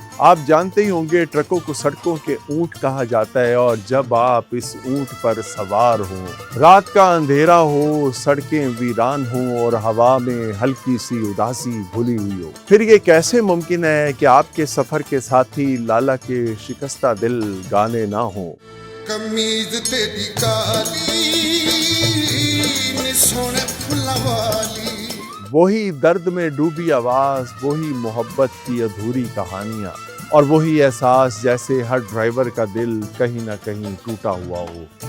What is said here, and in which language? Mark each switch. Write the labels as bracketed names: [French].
[Urdu] آپ جانتے ہی ہوں گے ٹرکوں کو سڑکوں کے اونٹ کہا جاتا ہے اور جب آپ اس اونٹ پر سوار ہوں، رات کا اندھیرا ہو، سڑکیں ویران ہوں اور ہوا میں ہلکی سی اداسی بھولی ہوئی ہو، پھر یہ کیسے ممکن ہے کہ آپ کے سفر کے ساتھی لالا کے شکستہ دل گانے نہ ہوں. [Punjabi] کمیز تیری کالی سونے پھلا والی، [Urdu] وہی درد میں ڈوبی آواز، وہی محبت کی ادھوری کہانیاں اور وہی احساس جیسے ہر ڈرائیور کا دل کہیں نہ کہیں ٹوٹا ہوا ہو.